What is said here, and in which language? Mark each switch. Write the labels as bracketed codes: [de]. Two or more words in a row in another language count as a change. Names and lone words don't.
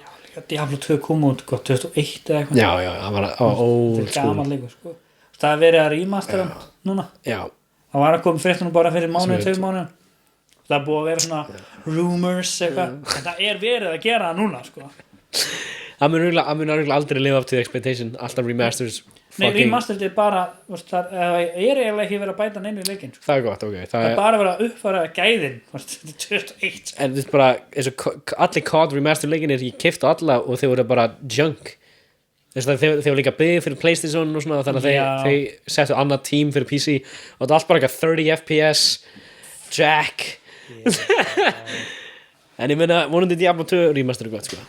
[is] Diablo 2 kom út 2001 eða eitthvað Já, það var old school gaman leikur sko Það er verið að remastera núna Já Það var að koma fréttunum bara fyrir mánuð, 2 mánuð Það er búið að vera svona rumors eitthvað En það er verið að gera það núna sko Það mun örugglega aldrei [en] live up to the expectation [is] Alltaf remasters Nei, remastered er bara það er eiginlega ekki verið að bæta neinu í leikinn sko. Það er gott, ok Það er bara verið að uppfæra gæðin Þetta er 2001 En þetta er bara eins og allir COD remastered leikinir ég keypti alla og þeir voru bara junk Þess að þeir voru líka byggðir fyrir PlayStation og svona þannig að þeir settu annað team fyrir PC og þetta er allt bara eitthvað 30 FPS Jack En ég meina vonandi Diablo 2 remastered er gott sko